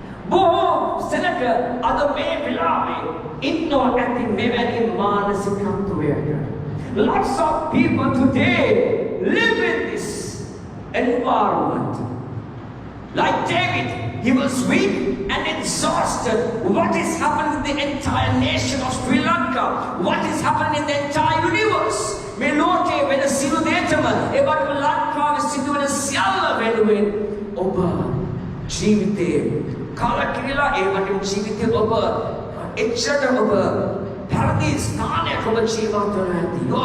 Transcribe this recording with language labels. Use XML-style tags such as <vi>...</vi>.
<si>බොහෝ සෙනග අද මේ වෙලාවේ ඉන්නවා ඇති මෙවැනි මානසිකත්වයක.</si> <en>Lots of people today live in this environment. Like David, he was weak and exhausted. What is happening in the entire nation of Sri Lanka? What is happening in the entire universe?</en> <si>මේ ලෝකයේ වෙන සියලු දේටම ඒ වගේම ලංකාවේ සිදුවෙන සියල්ල වෙනුවෙන් ඔබ ජීවිතේ කලකිරීලා ඒ වගේම ජීවිතේ ඔබ එච්චරට ඔබ පරදි ස්ථානයක ඔබ ජීවත් වන ඇති.</si>